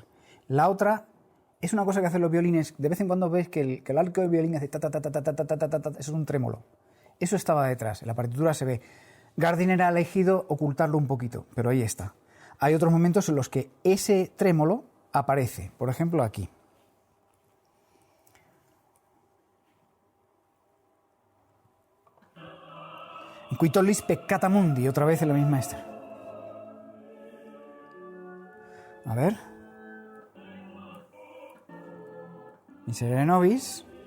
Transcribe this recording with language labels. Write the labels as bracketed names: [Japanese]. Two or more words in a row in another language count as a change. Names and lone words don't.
[Spanish] La otra es una cosa que hacen los violines. De vez en cuando ves que el arco del violín hace ta, ta, ta, ta, ta, ta, ta, ta, ta, ta. Eso es un trémolo. Eso estaba detrás. En la partitura se ve. Gardiner ha elegido ocultarlo un poquito, pero ahí está. Hay otros momentos en los que ese trémolo aparece. Por ejemplo, aquí. [Latin] Qui tollis peccata mundi, [Spanish] otra vez en la misma esta. A ver. [Latin] Miserere nobis.